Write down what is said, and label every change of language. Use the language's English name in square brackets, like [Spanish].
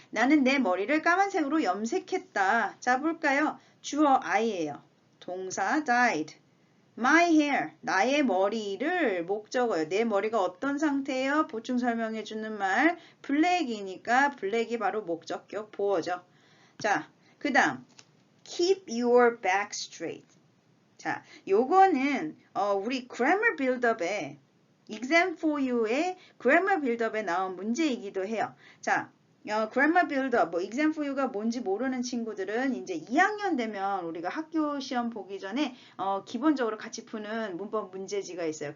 [Korean] 나는 내 머리를 까만색으로 염색했다. 자, 볼까요? 주어 I예요. 동사 dyed. My hair. 나의 머리를 목적어요. 내 머리가 어떤 상태예요? 보충 설명해 주는 말. 블랙이니까 블랙이 바로 목적격 보어죠. 자, 그 다음. [English] Keep your back straight. [Korean] 자, 요거는 우리 grammar build-up에 exam for you의 grammar build-up에 나온 문제이기도 해요. 자, grammar build-up, 뭐 exam for you가 뭔지 모르는 친구들은 이제 2학년 되면 우리가 학교 시험 보기 전에 기본적으로 같이 푸는 문법 문제지가 있어요.